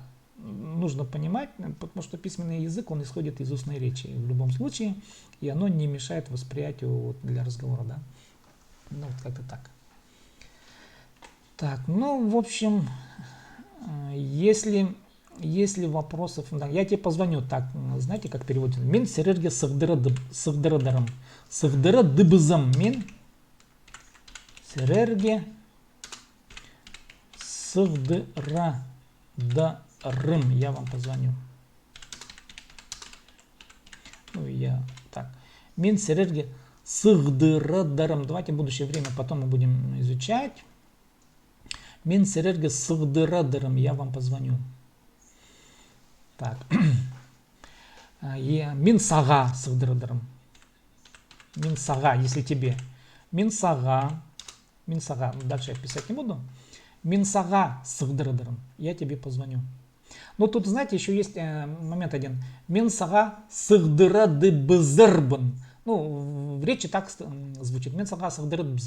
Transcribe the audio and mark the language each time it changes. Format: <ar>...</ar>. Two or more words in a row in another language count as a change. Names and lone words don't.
<ru>Нужно понимать, потому что письменный язык, он исходит из устной речи в любом случае, и оно не мешает восприятию вот для разговора, да. Ну, вот как-то так. Так, ну, в общем, если вопросов, да, я тебе позвоню, так, знаете, как переводится?</ru> <kjh>Мин серерге сывдырадарам. Сывдырадыбызам. Мин серерге сывдырадарам.</kjh> <ru>Я вам позвоню. Ну, я так.</ru> <kjh>Мин серерге сывдырадарам.</kjh> <ru>Давайте будущее время потом мы будем изучать.</ru> <kjh>Мин серерге сывдырадарам.</kjh> <ru>Я вам позвоню. Так.</ru> <kjh>Мин сага сывдырадарам. Мин сага,</kjh> <ru>если тебе.</ru> <kjh>Мин сага.</kjh> <ru>Дальше я писать не буду.</ru> <kjh>Мин сага сывдырадарам.</kjh> <ru>Я тебе позвоню. Но тут, знаете, еще есть момент один.</ru> <kjh>Мин сага сывдырадыбызырбын.</kjh> <ru>Ну, в речи так звучит.</ru> <kjh>Мин сага сывдырадбзам.</kjh>